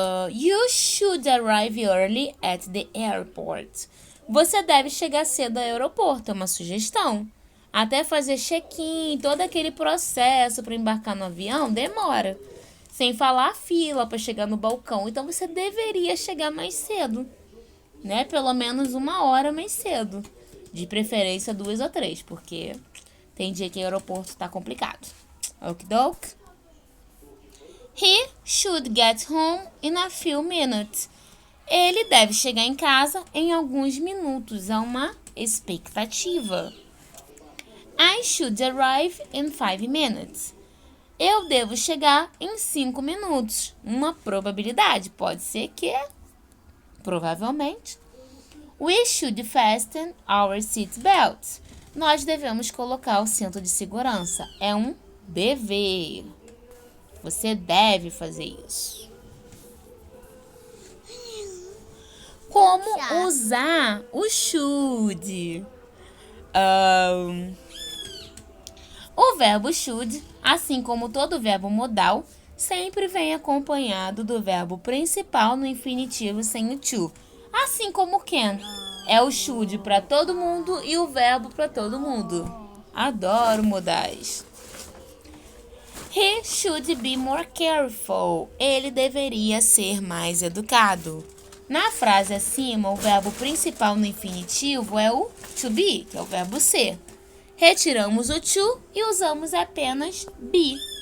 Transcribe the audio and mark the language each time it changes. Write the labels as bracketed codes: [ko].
[en] You should arrive early at the airport. [pt] Você deve chegar cedo ao aeroporto. É uma sugestão. Até fazer check-in, todo aquele processo para embarcar no avião, demora. Sem falar a fila para chegar no balcão. Então, você deveria chegar mais cedo, né? Pelo menos 1 hora mais cedo. De preferência 2 ou 3, porque tem dia que o aeroporto está complicado. [en] Okidoke? He should get home in a few minutes. [pt] Ele deve chegar em casa em alguns minutos. É uma expectativa. [en] I should arrive in 5 minutes. [pt] Eu devo chegar em 5 minutos. Uma probabilidade. Pode ser que, provavelmente. [en] We should fasten our seatbelts. [pt] Nós devemos colocar o cinto de segurança. É um dever. Você deve fazer isso. Como usar o should? O verbo should, assim como todo verbo modal, sempre vem acompanhado do verbo principal no infinitivo sem o to. Assim como can. É o should para todo mundo e o verbo para todo mundo. Adoro modais. [en] He should be more careful. [pt] Ele deveria ser mais educado. Na frase acima, o verbo principal no infinitivo é o to be, que é o verbo ser. Retiramos o to e usamos apenas be.